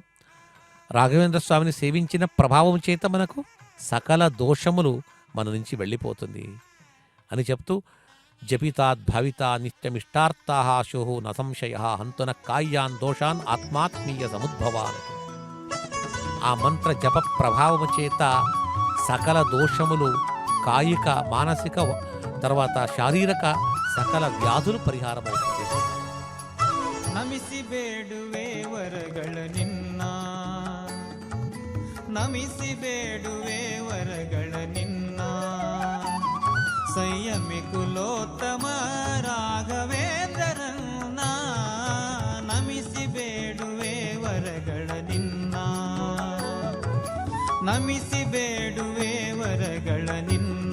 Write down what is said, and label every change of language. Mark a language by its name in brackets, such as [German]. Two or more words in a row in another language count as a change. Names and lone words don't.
[Telugu] రాఘవేంద్ర స్వామిని సేవించిన ప్రభావం చేత మనకు సకల దోషములు మన నుంచి వెళ్ళిపోతుంది అని చెప్తూ, [Sanskrit] జపితాద్ భవితా నిత్యమిష్టార్థాః శోః న సంశయః హంతున కాయ్యాన్ దోషాన్ ఆత్మాత్మీయ సముద్భవాన్. [Telugu] ఆ మంత్ర జప ప్రభావము చేత సకల దోషములు, కాయిక, మానసిక, తర్వాత శారీరక సకల వ్యాధులు పరిహారమవుతుంది. [Kannada] ನಮಿಸಿ ಬೇಡುವೆ ವರಗಳ ನಿನ್ನ, ನಮಿಸಿ ಬೇಡುವೆ ವರಗಳ ನಿನ್ನ, ಸಂಯಮಿ ಕುಲೋತ್ತಮ ರಾಘವೇಂದ್ರರನ್ನ, ನಮಿಸಿ ಬೇಡುವೆ ವರಗಳ ನಿನ್ನ, ನಮಿಸಿ ಬೇಡುವೆ ವರಗಳ ನಿನ್ನ.